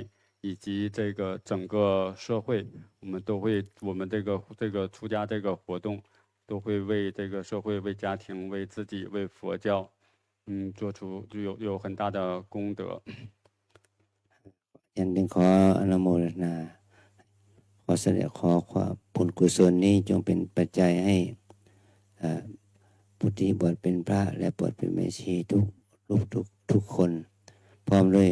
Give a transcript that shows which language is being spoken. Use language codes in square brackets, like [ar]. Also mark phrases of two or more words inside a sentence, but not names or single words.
[zh] 以及这个整个社会，我们这个出家这个活动，都会为这个社会、为家庭、为自己、为佛教，做出有很大的功德。 [th] ฉันจึงขออนุโมทนาขอแสดงขอความบุญกุศลนี้จงเป็นปัจจัยให้ผู้ที่บวชเป็นพระและบวชเป็นแม่ชีทุกรูปทุกคนพร้อมด้วย